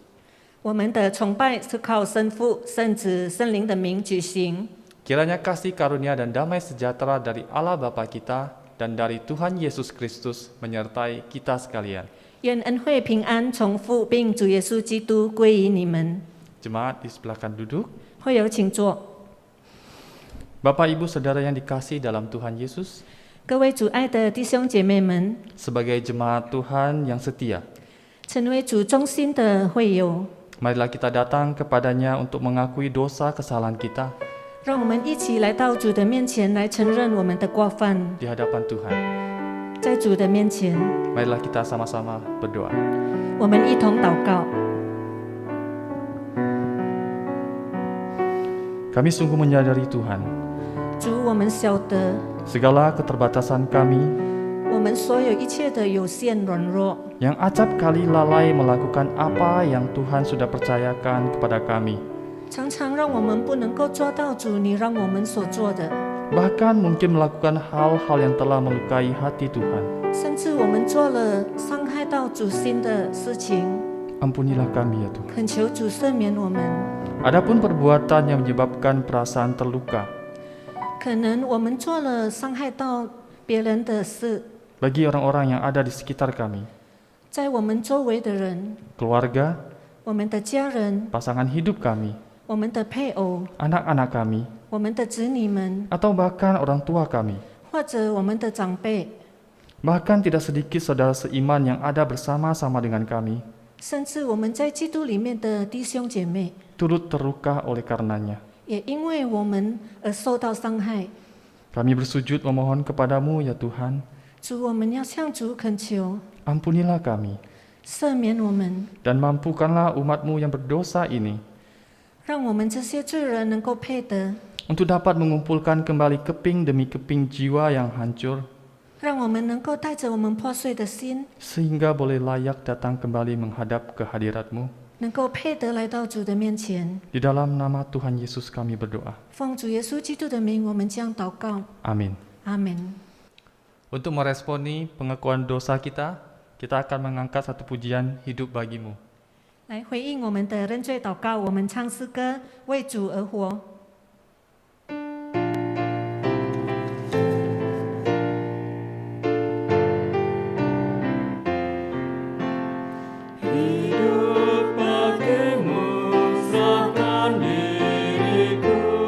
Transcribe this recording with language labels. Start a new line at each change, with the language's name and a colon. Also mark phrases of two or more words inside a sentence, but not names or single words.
Chinese: 我们的崇拜是靠圣父、圣子、圣灵的名举行。
Indonesian: Kiranya kasih karunia dan damai sejahtera dari Allah Bapa kita dan dari Tuhan Yesus Kristus menyertai kita sekalian.
Chinese: 愿恩惠平安从父并主耶稣基督归于你们。
Indonesian: Jemaat disebelah duduk.
Chinese: 会友请坐。
Indonesian: Bapak Ibu Saudara yang dikasihi dalam Tuhan Yesus,
Chinese: 各位主爱的弟兄姐妹们，
Indonesian: sebagai jemaat Tuhan yang setia,
Chinese: 成为主忠心的会友，
Indonesian: marilah kita datang kepadanya untuk mengakui dosa kesalahan kita
Chinese: 让我们一起来到主的面前，来承认我们的过犯，
Indonesian: di hadapan Tuhan.
Chinese: 在主的面前，
Indonesian: Marilah kita sama-sama berdoa.
Chinese: 我们一同祷告。
Indonesian: Kami sungguh menyadari Tuhan,
Chinese: 主，我们晓得
Indonesian: segala keterbatasan kami
Chinese: 我们所有一切的有限软弱，
Indonesian: yang acap kali lalai melakukan apa yang Tuhan sudah percayakan kepada kami.
Chinese: 常常让我们不能够做到主你让我们所做的，
Indonesian: Bahkan mungkin melakukan hal-hal yang telah melukai hati Tuhan.
Chinese: 甚至我们做了伤害到主心的事情，
Indonesian: Ampunilah kami ya Tuhan.
Chinese: 恳求主赦免我们。
Indonesian: Adapun perbuatan yang menyebabkan perasaan terluka,
Chinese: 可能我们做了伤害到别人的事，
Indonesian: bagi orang-orang yang ada di sekitar kami,
Chinese: 在我们周围的人，
Indonesian: keluarga,
Chinese: 我们的家人，
Indonesian: pasangan hidup kami,
Chinese: 我们的配偶，
Indonesian: anak-anak kami,
Chinese: 我们的子女们，
Indonesian: atau bahkan orang tua kami.
Chinese: 或者我们的长辈，
Indonesian: Bahkan tidak sedikit saudara seiman yang ada bersama-sama dengan kami,
Chinese: 甚至我们在基督里面的弟兄姐妹，
Indonesian: turut terluka oleh karenanya.
Chinese: 也因为我们而受到伤害。
Indonesian: Kami bersujud memohon kepadamu ya Tuhan,
Chinese: 主，我们要向主恳求，
Indonesian: ampunilah kami,
Chinese: 赦免我们，
Indonesian: dan mampukanlah umatmu yang berdosa ini
Chinese: 让我们这些罪人能够配得，
Indonesian: untuk dapat mengumpulkan kembali keping demi keping jiwa yang hancur,
Chinese: 让我们能够带着我们破碎的心，
Indonesian: sehingga boleh layak datang kembali menghadap ke hadirat-Mu.
Chinese: 能够配得来到主的面前。
Indonesian: Di dalam nama Tuhan Yesus kami berdoa.
Chinese: 奉主耶稣基督的名，我们将祷告。
Indonesian: Amin.
Chinese: 阿门。
Indonesian: Untuk meresponi pengakuan dosa kita, kita akan mengangkat satu pujian hidup bagimu.
Chinese: 来回应我们的认罪祷告，我们唱诗歌，为主而活。
Indonesian: Hidup bagimu, serahkan diriku,